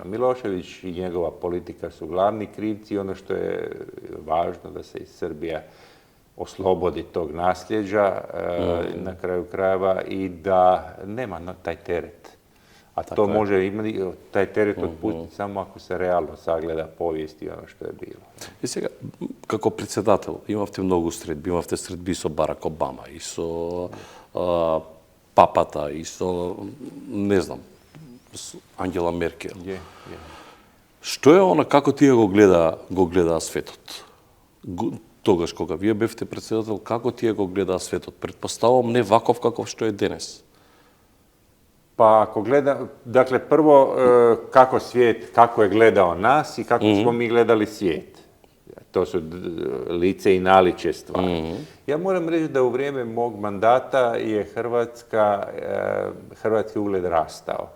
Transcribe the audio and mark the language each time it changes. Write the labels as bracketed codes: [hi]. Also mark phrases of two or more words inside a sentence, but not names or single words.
[hr] Milošević i njegova politika su glavni krivci i ono što je važno da se iz Srbija oslobodi tog nasljeđa na kraju krajeva i da nema taj teret. A to može imati, taj teret otpustiti samo ako se realno sagleda povijest i ono što je bilo. [mk] И сега, како председател, имавте многу средби. Имавте средби со Барак Обама и со папата и со, не знам, со Ангела Меркел. Што е она, како тие го гледа светот? Тогаш кога вие бевте председател, како тие го гледа светот? Предпоставувам не ваков каков што е денес. [hr] Pa ako dakle prvo kako svijet, kako je gledao nas i kako smo mi gledali svijet. To su lice i naličje stvari. Ja moram reći da u vrijeme mog mandata je hrvatski ugled rastao.